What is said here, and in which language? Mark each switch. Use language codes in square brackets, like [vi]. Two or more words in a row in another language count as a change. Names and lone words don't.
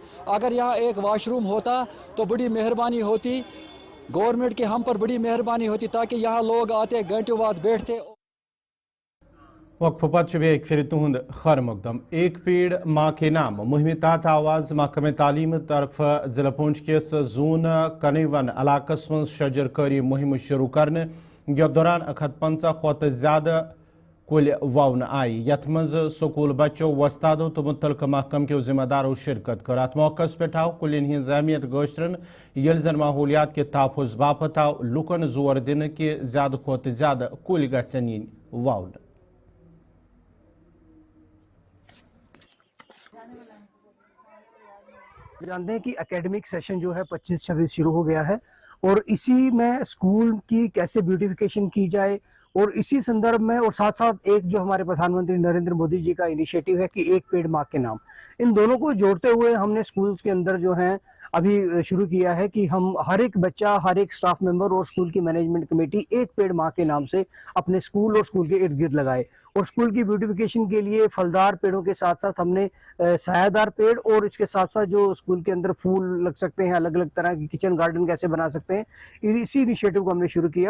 [ur] اگر یہاں ایک واش روم ہوتا تو بڑی مہربانی ہوتی, گورنمنٹ کی ہم پر بڑی مہربانی ہوتی, تاکہ یہاں لوگ آتے گھنٹوں بعد بیٹھتے. [ks] وقفہ پتہ ایک پھر تہد خیر مقدم. ایک پیڑ ماں کے نام مہم تحت آواز محکمہ تعلیم طرف ضلع پونچھ کس زون کنیون علاقہ من شجر کاری مہم شروع کرنے, یتھ دوران 150 کھت زیادہ کل وون آئی, یتھ مز سکول بچوں, وستادوں تو [ur] متعلقہ محکم کے ذمہ داروں [ks] شرکت کر. ات موقع پہ آو کلین ہز اہمیت گوشترن یل زن [ur] ماحولیات کے تحفظ [ks] باپت آو لکن زور دن کہ زیادہ کھت زیادہ کل گھن ین وون. [ur] جانتے ہیں کہ [en] academic session [ur] جو ہے 25-26 شروع ہو گیا ہے, اور اسی میں اسکول کی کیسے بیوٹیفیکیشن کی جائے, اور اسی سندرب میں اور ساتھ ساتھ ایک جو ہمارے پردھان منتری نریندر مودی جی کا انیشیٹو ہے کہ ایک پیڑ ماں کے نام, ان دونوں کو جوڑتے ہوئے ہم نے اسکولز کے اندر جو ہیں ابھی شروع کیا ہے کہ ہم ہر ایک بچہ, ہر ایک [en] staff member [ur] اور اسکول کی [en] management committee [ur] ایک پیڑ ماں کے نام سے اپنے اسکول اور اسکول کے ارد گرد لگائے. اور اسکول کی بیوٹیفیکیشن کے لیے پھلدار پیڑوں کے ساتھ ساتھ ہم نے سایہ دار پیڑ, اور اس کے ساتھ ساتھ جو اسکول کے اندر پھول لگ سکتے ہیں, الگ الگ طرح کی [en] kitchen garden [ur] کیسے بنا سکتے ہیں, اسی انیشیٹو کو ہم نے شروع کیا.